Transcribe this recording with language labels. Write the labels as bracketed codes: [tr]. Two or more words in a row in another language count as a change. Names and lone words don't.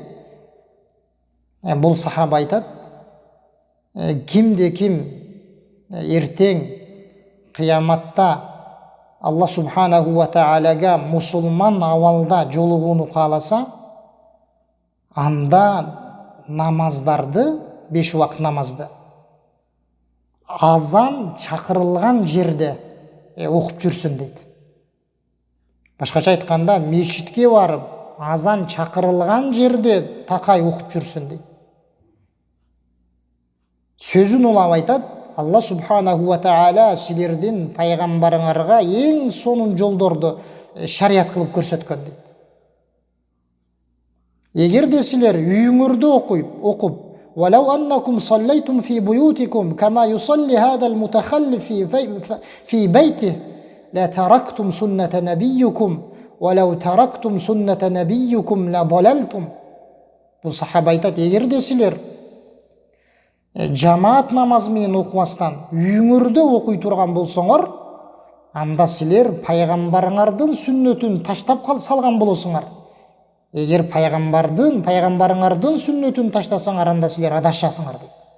[ky] Бул сахаба айтат, кимде ким эртең кыяматта Аллах субханаху ва таалага мусулман абалда жолугууну кааласа, анда намаздарды, 5 убакыт намазды азан чакырылган жерде окуп жүрсүн дейт. Башкача айтканда, мечитке барып, азан чакырылган жерде такай окуп жүрсүн дейт. Сөзүн улап айтат, [ar] الله سبحانه وتعالى [ky] силердин пайгамбарыңарга эң сонун жолдорду шарият кылып көрсөткөн дейт. Эгерде силер үйүңөрдө окуп, [ar] ولو أنكم صليتم في بيوتكم كما يصلي هذا المتخلف في بيته لتركتم سنة نبيكم ولو تركتم سنة نبيكم لضللتم. [ky] Бул сахаба айтат, эгерде силер жамаат намазы менен окубастан үйүңөрдө окуй турган болсоңор, анда силер пайгамбарыңардын сүннөтүн таштап салган болосуңар. Эгер пайгамбарыңардын сүннөтүн таштасаңар, анда силер адашасыңар дейт.